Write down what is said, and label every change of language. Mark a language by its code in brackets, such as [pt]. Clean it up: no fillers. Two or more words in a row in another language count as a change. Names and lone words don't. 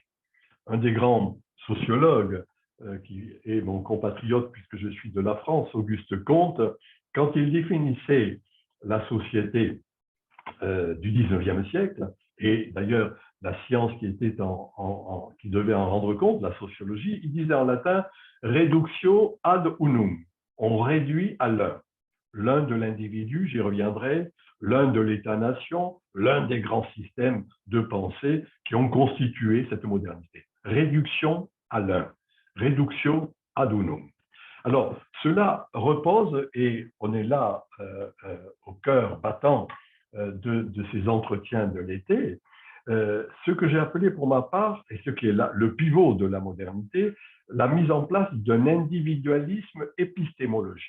[fr] Un des grands sociologues, qui est mon compatriote puisque je suis de la France, Auguste Comte, quand il définissait la société du 19e siècle, et d'ailleurs la science qui devait en rendre compte, la sociologie, il disait en latin « [la] reductio ad unum », [fr] on réduit à l'un de l'individu, j'y reviendrai, l'un de l'État-nation, l'un des grands systèmes de pensée qui ont constitué cette modernité. Réduction à l'un, [la] reductio ad unum. [fr] Alors, cela repose, et on est là au cœur battant de ces entretiens de l'été, ce que j'ai appelé pour ma part, et ce qui est là, le pivot de la modernité, la mise en place d'un individualisme épistémologique.